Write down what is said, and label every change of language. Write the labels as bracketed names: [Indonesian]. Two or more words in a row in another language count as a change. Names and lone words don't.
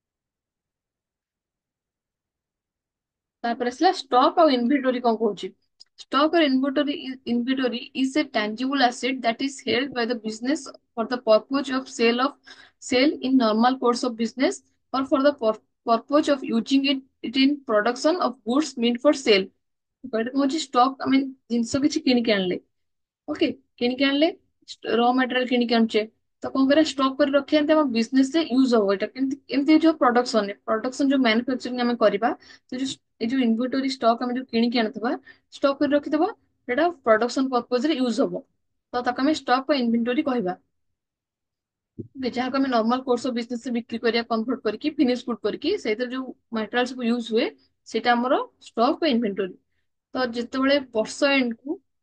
[Odia] ତାପରେ ଆସିଲା ଷ୍ଟକ୍ ଆଉ ଇନଭେଣ୍ଟୋରି କଣ କହୁଛି। [English] Stock or inventory is a tangible asset that is held by the business for the purpose of sale in normal course of business or for the purpose of using it in production of goods meant for sale. [Odia] ଏଇଟା କଣ ହଉଛି ଷ୍ଟକ୍ ଆମେ ଜିନିଷ କିଛି କିଣିକି ଆଣିଲେ ଓକେ କିଣିକି ଆଣିଲେ [English] raw material [Odia] କିଣିକି ଆଣୁଛେ ତ କଣ କରିବା ଷ୍ଟକ୍ କରି ରଖିବା ଏମିତି ଆମ ବିଜନେସ ରେ ୟୁଜ ହବ ଏଇଟା କେମିତି ଏମିତି ଯୋଉ ପ୍ରଡକ୍ସନ ଯୋଉ ମ୍ୟାନୁଫାକ୍ଚରିଂ ଆମେ କରିବା ତ ଯୋଉ ଏଇ ଯୋଉ [English] inventory stock [Odia] ଆମେ ଯୋଉ କିଣିକି ଆଣୁଥିବା ଷ୍ଟକ୍ କରି ରଖିଥିବା ସେଟା [English] production purpose [Odia] ରେ ୟୁଜ ହବ ତ ତାକୁ ଆମେ ଷ୍ଟକ୍ ବା ଇନଭେଣ୍ଟୋରି କହିବା ଯାହାକୁ ଆମେ [English] normal course of business [Odia] ରେ ବିକ୍ରି କରିବା କନଭର୍ଟ କରିକି [English] finish good [Odia] କରିକି ସେଇଥିରେ ଯୋଉ ମାଟେରିଆଲ ସବୁ ୟୁଜ ହୁଏ ସେଇଟା ଆମର ଷ୍ଟକ୍ ବା ଇନଭେଣ୍ଟୋରି ତ ଯେତେବେଳେ ବର୍ଷ ଏଣ୍ଡକୁ